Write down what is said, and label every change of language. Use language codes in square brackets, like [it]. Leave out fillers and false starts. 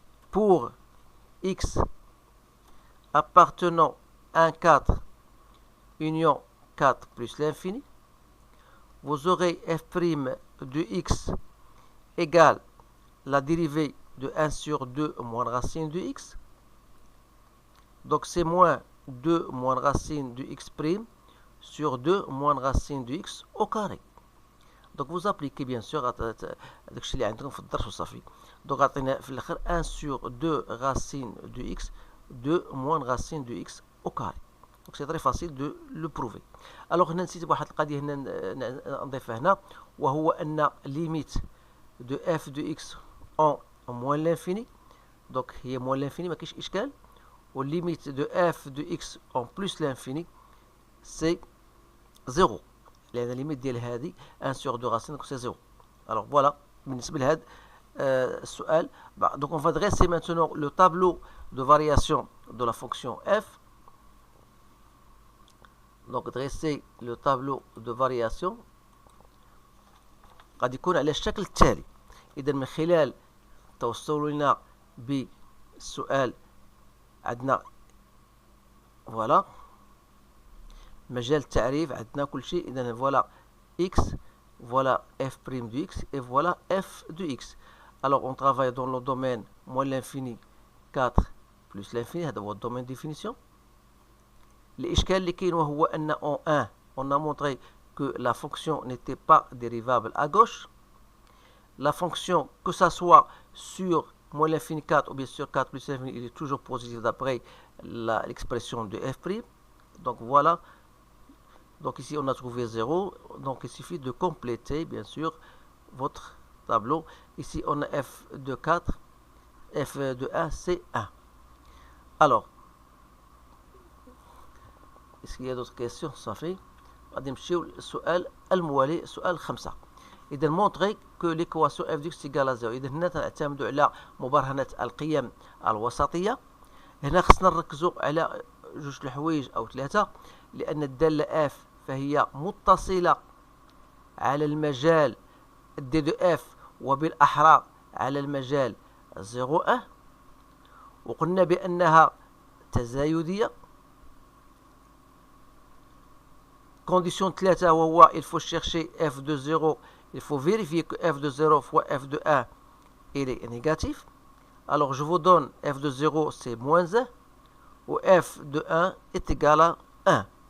[fr] Pour x appartenant à 4 union 4 plus l'infini, vous aurez f' de x égale la dérivée de 1 sur 2 moins racine de x. Donc c'est moins 2 moins racine de x' sur 2 moins racine de x au carré. Donc vous appliquez bien sûr [ar] داكشي اللي عندكم في الدرس وصافي. [fr] Donc [ar] عطينا في الاخر [fr] 1 sur 2 racine de x 2 moins racine de x au carré. Donc c'est très facile de le prouver. Alors [ar] هنا نسيت بواحد القضيه هنا نضيفها هنا، وهو ان [fr] limite de f de x en moins l'infini. [ar] Donc هي [fr] moins l'infini [ar] ما كاينش اشكال. [fr] و limite de f de x en plus l'infini c'est 0. [ar] لأن الليميت ديال هذه [fr] 1 sur 2 racine, donc c'est 0. Alors voilà, [ar] بالنسبة لهذا السؤال. [fr] Donc on va dresser maintenant le tableau de variation de la fonction f. Donc dresser le tableau de variation [ar] قد يكون على الشكل التالي. إذا من خلال توصلنا بالسؤال عندنا voilà مجال التعريف عندنا كل شيء. [fr] إذا voilà x, voilà f' de x et voilà f de x. Alors on travaille dans le domaine moins l'infini 4 plus l'infini, [ar] هذا هو الدومين [fr] définition. [ar] الإشكال اللي كاين وهو أن [fr] en 1 on a montré que la fonction n'était pas dérivable à gauche. La fonction, que ça soit sur moins l'infini 4 ou bien sur 4 plus l'infini, il est toujours positif d'après l'expression de f'. Donc voilà. Donc ici on a trouvé 0. Donc il suffit de compléter bien sûr votre tableau. Ici on a f de 4, f de 1, c'est 1. Alors, est-ce qu'il y a d'autres questions? Ça fait. [ar] غادي نمشيو للسؤال الموالي سؤال 5. [fr] إذا montrer que l'équation f de x égale à 0. [ar] إذا هنا تنعتمدوا على مبرهنة القيم الوسطية. هنا خصنا نركزوا على جوج الحوايج أو ثلاثة، لأن الدالة f فهي متصلة على المجال دي دو اف وبالأحرى على المجال 0 وقلنا بأنها تزايدية. [fr] Condition 3 [ar] وهو [fr] il faut chercher f de 0, il faut vérifier que f de 0 fois f de 1 il est négatif. Alors je vous donne f de 0 c'est moins 1 ou f de 1 est égal à 1.